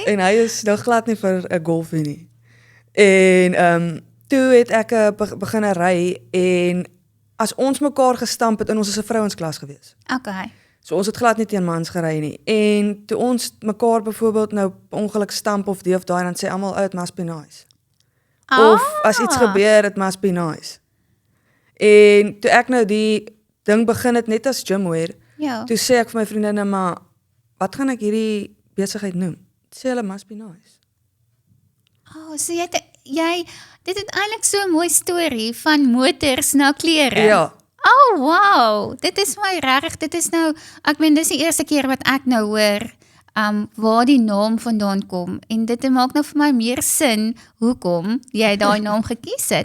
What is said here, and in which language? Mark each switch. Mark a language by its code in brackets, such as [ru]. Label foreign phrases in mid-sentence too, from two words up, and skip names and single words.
[af] En hy is nou glad nie vir 'n Golfie nie. En toe het ek begin ry, en as ons mekaar gestamp het, en ons is 'n vrouensklas gewees. Okay. So ons het glad nie teen mans gery nie. En toe ons mekaar byvoorbeeld nou ongeluk stamp of die of daai, dan sê almal, [en] it must be nice. [af] Of as iets gebeur, [en] it must be nice. [af] En toe ek nou die ding begin het net as gymwear, Ja. toe sê ek vir my vriendinne, maar wat gaan ek hierdie besigheid noem? Toe sê hulle, [en] must be nice. [af] So dit het eintlik so 'n mooi storie van motors na klere. Ja. [en] Oh, wow. [af] Dit is my regtig, dit is nou, ek meen, dis die eerste keer wat ek nou hoor, waar die naam vandaan kom. En dit maak nou vir my meer sin, hoekom jy daai naam gekies het.